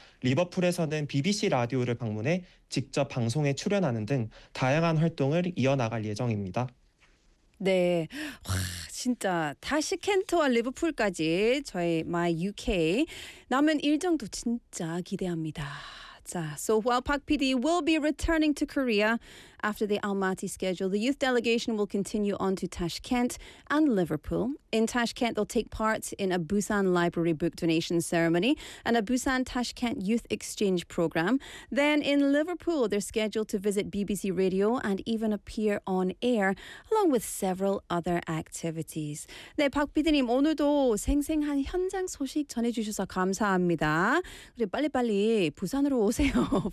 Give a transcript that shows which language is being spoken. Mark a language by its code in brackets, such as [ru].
[ko] 리버풀에서는 BBC 라디오를 방문해 직접 방송에 출연하는 등 다양한 활동을 이어나갈 예정입니다. 네, 와, 진짜 타슈켄트와 리버풀까지 저희 My UK 남은 일정도 진짜 기대합니다. [en] 자, so while Park PD will be returning to Korea after the Almaty schedule, the youth delegation will continue on to Tashkent and Liverpool. In Tashkent, they'll take part in a Busan Library Book Donation Ceremony and a Busan Tashkent Youth Exchange Program. Then in Liverpool, they're scheduled to visit BBC Radio and even appear on air, along with several other activities. [ko] 네, 박 PD님, 오늘도 생생한 현장 소식 전해주셔서 감사합니다. 그리고 빨리빨리 부산으로 오세요.